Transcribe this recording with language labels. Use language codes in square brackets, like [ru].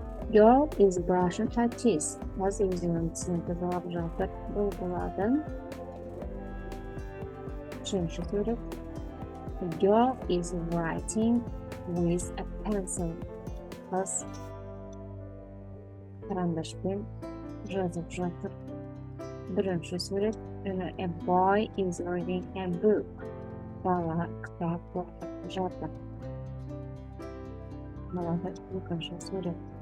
[en] Girl is brushing her teeth. [kk] Қыз өзінің тісін тазалап жатыр. Бұл болады Үшінші сурет. [en] The girl is writing with a pencil. [kk] Қыз карандашпен жазып жатыр. Бірінші сурет. [en] A boy is reading a book. [kk] Бала кітап оқып жатыр. Балада екінші сурет.